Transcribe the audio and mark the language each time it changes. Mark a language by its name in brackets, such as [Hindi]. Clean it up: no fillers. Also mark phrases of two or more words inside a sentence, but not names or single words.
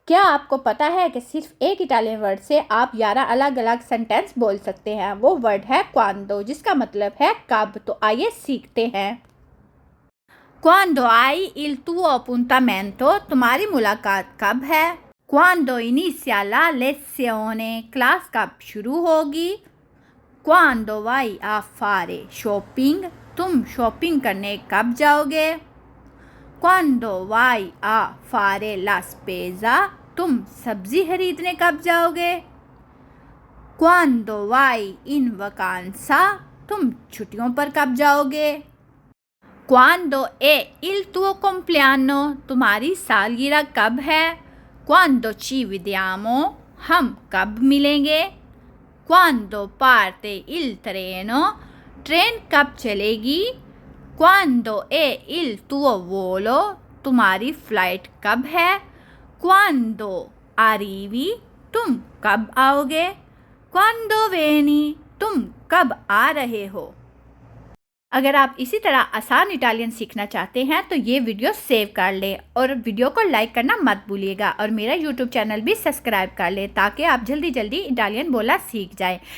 [Hindi] क्या आपको पता है कि सिर्फ एक इटालियन वर्ड से आप 11 अलग अलग सेंटेंस बोल सकते हैं। वो वर्ड है क्वांडो, जिसका मतलब है कब। तो आइए सीखते हैं। [Italian] Quando hai il tuo appuntamento? [Hindi] तुम्हारी मुलाकात कब है। [Italian] Quando inizia la lezione? [Hindi] क्लास कब शुरू होगी। [Italian] Quando vai a fare shopping? [Hindi] तुम शॉपिंग करने कब जाओगे। [Italian] Quando vai a fare la spesa? [Hindi] तुम सब्जी खरीदने कब जाओगे। [Italian] Quando vai in vacanza? [Hindi] तुम छुट्टियों पर कब जाओगे। [Italian] Quando è il tuo compleanno? [Hindi] तुम्हारी सालगिरह कब है। [Italian] Quando ci vediamo? [Hindi] हम कब मिलेंगे। [Italian] Quando parte il treno? [Hindi] ट्रेन कब चलेगी। [Italian] Quando è il tuo volo? [Hindi] तुम्हारी फ्लाइट कब है। [Italian] Quando arrivi? [Hindi] तुम कब आओगे। [Italian] Quando vieni? [Hindi] तुम कब आ रहे हो। अगर आप इसी तरह आसान इटालियन सीखना चाहते हैं तो ये वीडियो सेव कर लें और वीडियो को लाइक करना मत भूलिएगा और मेरा [English] YouTube channel [Hindi] भी सब्सक्राइब कर लें ताकि आप जल्दी जल्दी इटालियन बोलना सीख जाएं।